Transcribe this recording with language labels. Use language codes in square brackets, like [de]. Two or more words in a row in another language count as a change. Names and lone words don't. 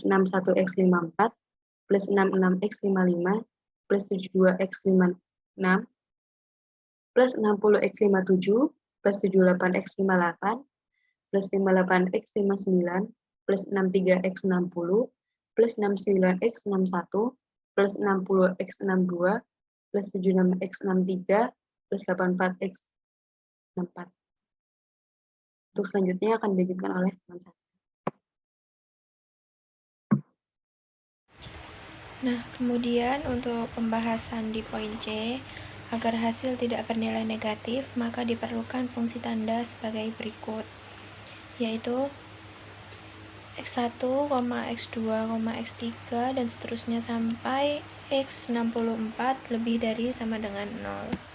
[id] 61x54 plus 66x55 plus 72x56 plus 60x57 plus 78x58 plus 58x59 plus 63x60 plus 69x61 plus 60x62 plus 76x63 plus 84x64. Untuk selanjutnya akan dilanjutkan oleh teman saya. Nah, kemudian untuk pembahasan di poin C, agar hasil tidak bernilai negatif, maka diperlukan fungsi tanda sebagai berikut, yaitu x1, x2, x3, dan seterusnya sampai x64 lebih dari sama dengan 0.